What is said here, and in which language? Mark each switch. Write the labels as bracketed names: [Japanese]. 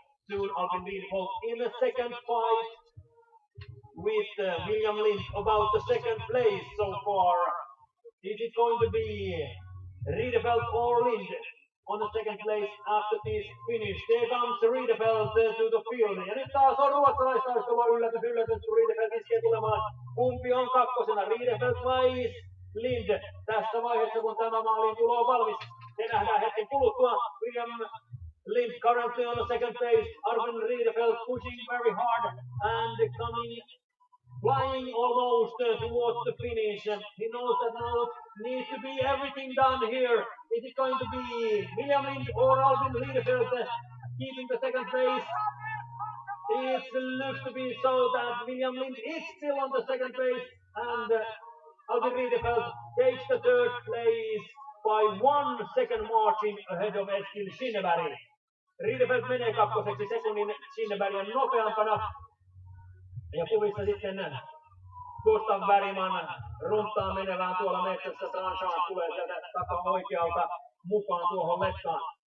[English] Soon Albin Riedefeld in the second fight with William Lind about the second place so far. Is it going to be Riedefeld or Lind? on the second place after this finish. There comes Riedefeld to the field. [Finnish] Ja nyt taas on ruotsalaistaistelu yllätys. Riedefeld iskee tulemaan. Kumpi on kakkosena? Riedefeld vai Lind? Tässä vaiheessa kun tämä maaliin tulo on valmis. Se nähdään hetken kuluttua. [English] William Lind currently on the second place. Arvin Riedefeld pushing very hard and coming flying almost towards the finish. He knows that now needs to be everything done here. Is it going to be William Lind or Alvin Riedefeld keeping the second place? It looks to be so that William Lind is still on the second place and Alvin Riedefeld takes the third place by 1 second margin ahead of Eskil Shinneberg. [Finnish] Riedefeld menee kakkoseksi sekunnin Shinnebergia nopeampana. Ja kuvissa sitten Gustav Bergman runtaa menevään tuolla metsässä. Tranchant tulee sieltä takaa oikealta mukaan tuohon lettaan.